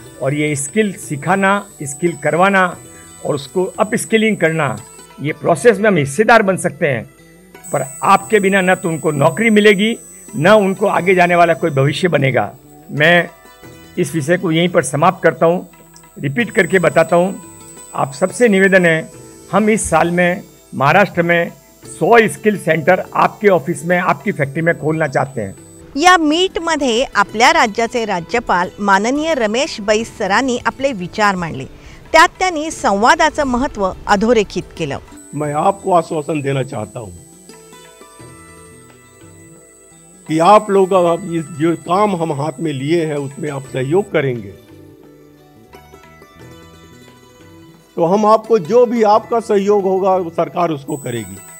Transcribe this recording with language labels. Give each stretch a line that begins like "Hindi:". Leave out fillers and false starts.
Hindi: और ये स्किल सिखाना, स्किल करवाना और उसको अप स्किलिंग करना, ये प्रोसेस में हम हिस्सेदार बन सकते हैं, पर आपके बिना न तो उनको नौकरी मिलेगी, न उनको आगे जाने वाला कोई भविष्य बनेगा। मैं इस विषय को यहीं पर समाप्त करता हूँ, रिपीट करके बताता हूँ। आप सबसे निवेदन है, हम इस साल में महाराष्ट्र में 100 स्किल सेंटर आपके ऑफिस में, आपकी फॅक्टरी में खोलना चाहते हैं।
Marathi: या मीटमध्ये आपल्या राज्याचे राज्यपाल माननीय रमेश बैस सरांनी आपले विचार मांडले। त्यात त्यांनी संवादाचं महत्त्व अधोरेखित केलं।
Hindi: मैं आपको आश्वासन देना चाहता हूं कि आप लोग अब इस जो काम हम हाथ में लिए हैं उसमें आप सहयोग करेंगे तो हम आपको, जो भी आपका सहयोग होगा वो सरकार उसको करेगी।